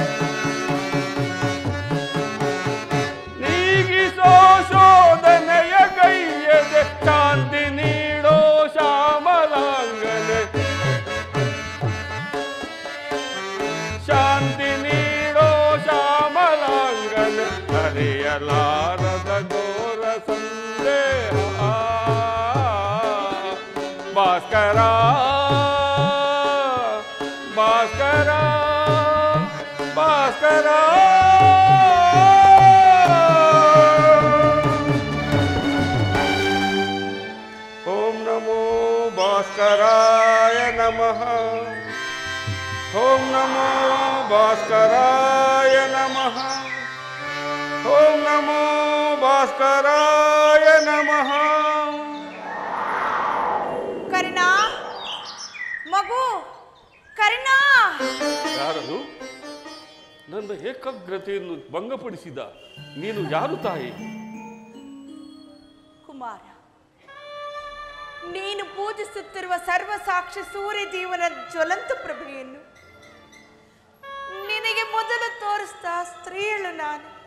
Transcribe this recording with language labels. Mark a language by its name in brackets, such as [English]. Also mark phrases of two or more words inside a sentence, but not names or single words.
[Kannada] ನೀಗಿಸೋ ಶೋಧನೆಯ ಗೈಯದೆ ಶಾಂತಿ ನೀಡೋ ಶ್ಯಾಮಲಾಂಗನೆ ಶಾಂತಿ ನೀಡೋ ಶ್ಯಾಮಲಾಂಗನೆ ಹರಿಯಲಾರದ ಘೋರ ಸಂದೇಹ [Sanskrit] ಭಾಸ್ಕರ ಭಾಸ್ಕರ ಭಾಸ್ಕರ ಓಂ ನಮೋ ಭಾಸ್ಕರಾಯ ನಮಃ ಓಂ ನಮೋ ಭಾಸ್ಕರಾಯ ನಮಃ ಓಂ ನಮೋ ಭಾಸ್ಕರಾಯ ನಮಃ [Kannada] ಕರ್ಣ ಮಗು ಕರ್ಣ ಯಾರದು ನನ್ನ ಏಕಾಗ್ರತೆಯನ್ನು ಭಂಗಪಡಿಸಿದ ನೀನು ಯಾರು ತಾಯಿ? ಕುಮಾರ, ನೀನು ಪೂಜಿಸುತ್ತಿರುವ ಸರ್ವಸಾಕ್ಷಿ ಸೂರ್ಯದೇವನ ಜ್ವಲಂತ ಪ್ರಭೆಯನ್ನು ನಿನಗೆ ಮೊದಲು ತೋರಿಸ್ತಾ ಸ್ತ್ರೀಯಳು ನಾನು.